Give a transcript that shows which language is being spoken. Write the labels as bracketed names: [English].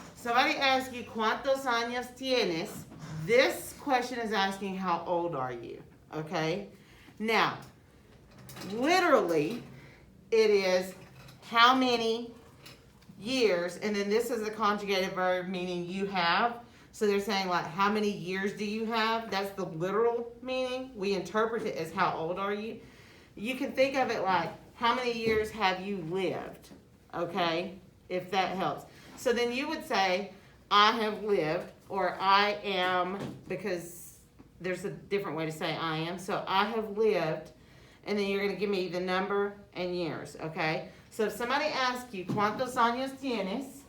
[English] Somebody asks you, [Spanish] ¿cuántos años tienes? [English] This question is asking, how old are you? Okay? Now, literally, it is how many years, and then this is a conjugated verb meaning you have. So they're saying, like, how many years do you have? That's the literal meaning. We interpret it as how old are you? You can think of it like, how many years have you lived? Okay? If that helps. So then you would say, I have lived, or I am, because there's a different way to say I am. So I have lived, and then you're going to give me the number and years, okay? So if somebody asks you, [Spanish] ¿cuántos años tienes?